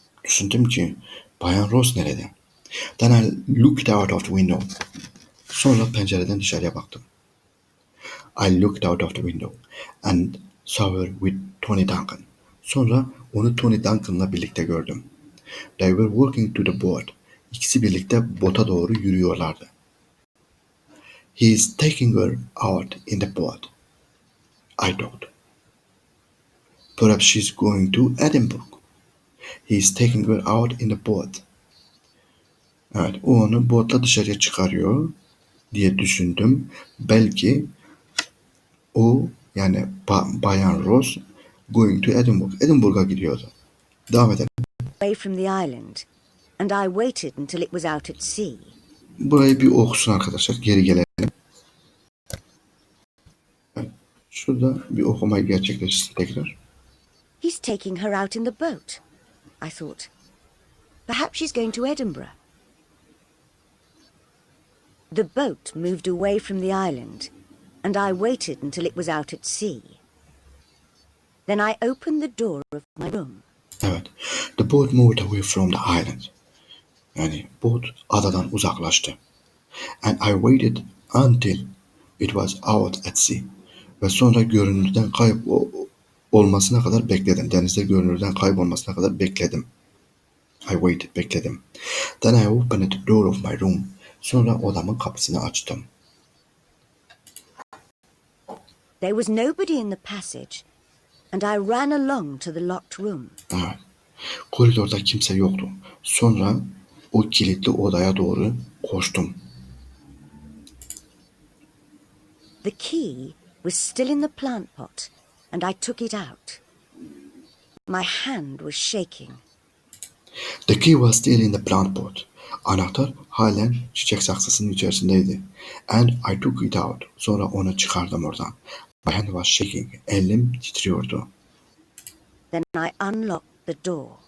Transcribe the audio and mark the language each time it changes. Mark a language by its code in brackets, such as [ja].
[tr] Düşündüm ki Bayan Ross nerede? [en] Then I looked out of the window. [tr] Sonra pencereden dışarıya baktım. [en] I looked out of the window and saw her with Tony Duncan. [tr] Sonra onu Tony Duncan'la birlikte gördüm. [en] They were walking to the boat. [tr] İkisi birlikte bota doğru yürüyorlardı. [en] He is taking her out in the boat. I thought. Perhaps she's going to Edinburgh. He is taking her out in the boat. [tr] Evet, o onu botla dışarıya çıkarıyor diye düşündüm. Belki o yani Bayan Ross [en] going to Edinburgh. [tr] Edinburgh'a gidiyordu. Devam edelim. [en] Away from the island, and I waited until it was out at sea. [tr] Burayı bir okusun arkadaşlar. Geri gelelim. Evet, şurada bir okumayı gerçekleştirsin tekrar. [en] He's taking her out in the boat, I thought. Perhaps she's going to Edinburgh. The boat moved away from the island, and I waited until it was out at sea. Then I opened the door of my room. [tr] Evet. [en] The boat moved away from the island. [tr] Yani bot adadan uzaklaştı. [en] And I waited until it was out at sea. [tr] Ve sonra görünürden olmasına kadar bekledim. Denizde görünürden kaybolmasına kadar bekledim. [en] I waited, [tr] bekledim. [en] Then I opened the door of my room. [tr] Sonra odamın kapısını açtım. [en] There was nobody in the passage, and I ran along to the locked room. [tr] Evet. Koridorda kimse yoktu. Sonra o kilitli odaya doğru koştum. [en] The key was still in the plant pot, and I took it out. My hand was shaking. The key was still in the plant pot. [tr] Anahtar halen çiçek saksısının içerisindeydi. [en] And I took it out. [tr] Sonra onu çıkardım oradan. [en] My hand was shaking. [tr] Elim titriyordu. [en] Then I unlocked the door.